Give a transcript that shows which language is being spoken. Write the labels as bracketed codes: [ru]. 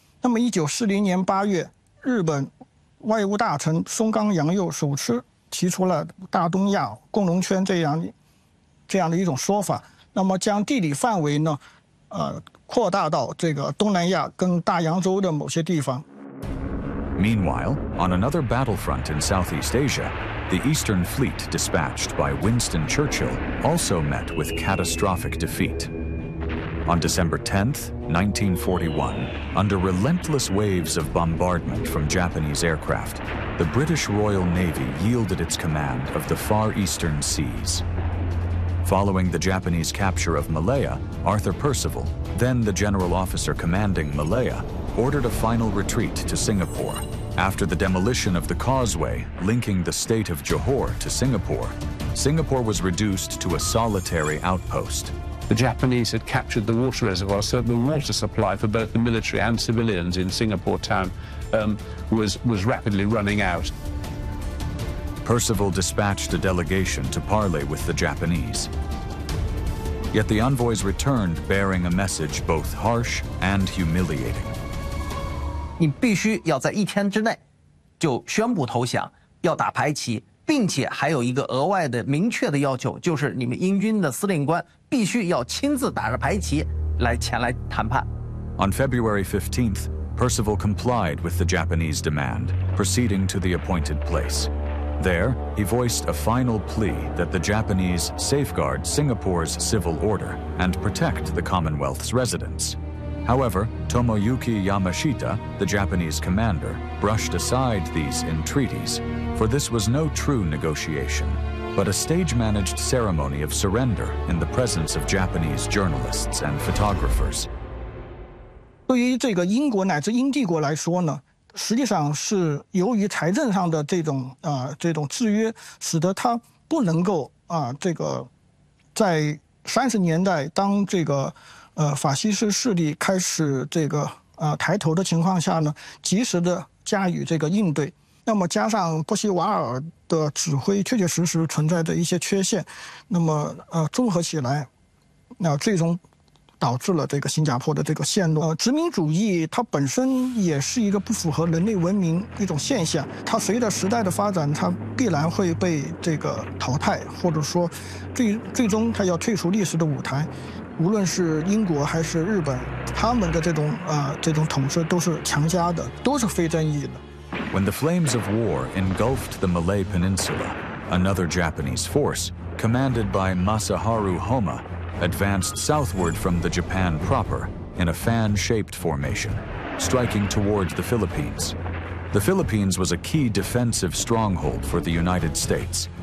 [zh] 那么1940年8月，日本外务大臣松冈洋右首次提出了大东亚共荣圈这样的一种说法，那么将地理范围呢扩大到这个东南亚跟大洋洲的某些地方。 [en] Meanwhile, on another battlefront in Southeast Asia, the Eastern Fleet dispatched by Winston Churchill also met with catastrophic defeat. On December 10th, 1941, under relentless waves of bombardment from Japanese aircraft, the British Royal Navy yielded its command of the Far Eastern Seas. Following the Japanese capture of Malaya, Arthur Percival, then the general officer commanding Malaya,ordered a final retreat to Singapore. After the demolition of the causeway linking the state of Johor to Singapore, Singapore was reduced to a solitary outpost. The Japanese had captured the water reservoir, so the water supply for both the military and civilians in Singapore town was rapidly running out. Percival dispatched a delegation to parley with the Japanese. Yet the envoys returned bearing a message both harsh and humiliating. [zh] 你必须要在一天之内就宣布投降，要打排期，并且还有一个额外的明确的要求，就是你们英军的司令官必须要亲自打着排期来前来谈判。 [en] On February 15th, Percival complied with the Japanese demand, proceeding to the appointed place. There, he voiced a final plea that the Japanese safeguard Singapore's civil order and protect the Commonwealth's residents. However, Tomoyuki Yamashita, the Japanese commander, brushed aside these entreaties, for this was no true negotiation, but a stage-managed ceremony of surrender in the presence of Japanese journalists and photographers. [zh] 对于这个英国乃至英帝国来说呢，实际上是由于财政上的这种制约，使得他不能够这个在30年代当这个。法西斯势力开始这个抬头的情况下呢，及时的加以这个应对。那么加上波西瓦尔的指挥确确实实存在的一些缺陷，那么综合起来，那最终导致了这个新加坡的这个陷落。殖民主义它本身也是一个不符合人类文明一种现象，它随着时代的发展，它必然会被这个淘汰，或者说最终它要退出历史的舞台。无论是英国还是日本，他们的这种统治都是强加的，都是非正义的。 [en] When the flames of war engulfed the Malay Peninsula, another Japanese force, commanded by Masaharu Homma, advanced southward from the Japan proper in a fan-shaped formation, striking towards the Philippines. The Philippines was a key defensive stronghold for the United States.